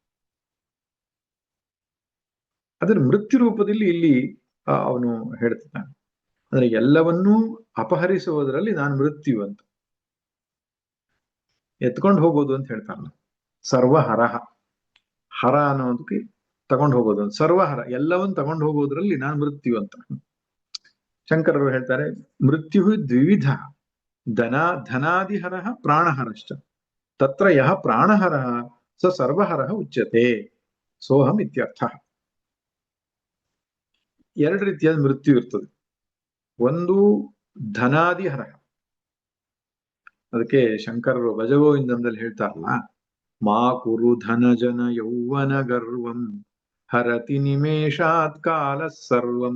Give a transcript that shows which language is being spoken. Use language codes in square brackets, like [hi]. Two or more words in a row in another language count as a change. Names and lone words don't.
[kn] ಅದರ ಮೃತ್ಯು ರೂಪದಲ್ಲಿ ಇಲ್ಲಿ ಅವನು ಹೇಳ್ತಾನೆ, ಅಂದ್ರೆ ಎಲ್ಲವನ್ನೂ ಅಪಹರಿಸುವುದರಲ್ಲಿ ನಾನು ಮೃತ್ಯು ಅಂತ, ಎತ್ಕೊಂಡು ಹೋಗೋದು ಅಂತ ಹೇಳ್ತಾರಲ್ಲ, ಸರ್ವಹರಹ. ಹರ ಅನ್ನೋದಕ್ಕೆ ತಗೊಂಡು ಹೋಗೋದು, ಸರ್ವಹರ ಎಲ್ಲವನ್ನು ತಗೊಂಡು ಹೋಗೋದ್ರಲ್ಲಿ ನಾನು ಮೃತ್ಯು ಅಂತ. ಶಂಕರರು ಹೇಳ್ತಾರೆ, [sa] ಮೃತ್ಯು ದ್ವಿವಿಧ, ಧನಾದಿಹರ ಪ್ರಾಣಹರಶ್ಚ, ತತ್ರ ಯಹ ಪ್ರಾಣಹರ ಸ ಸರ್ವಹರ ಉಚ್ಯತೆ ಸೋಹಂ ಇತ್ಯರ್ಥ. [kn] ಎರಡು ರೀತಿಯಾದ ಮೃತ್ಯು ಇರ್ತದೆ. ಒಂದು ಧನಾದಿಹರ, ಅದಕ್ಕೆ ಶಂಕರರು ಭಜಗೋವಿಂದದಲ್ಲಿ ಹೇಳ್ತಾರಲ್ಲ, [sa] ಮಾ ಕುರು ಧನ ಜನ ಯೌವನ ಗರ್ವಂ ಹರತಿ ನಿಮೇಷಾತ್ ಕಾಲ ಸರ್ವಂ.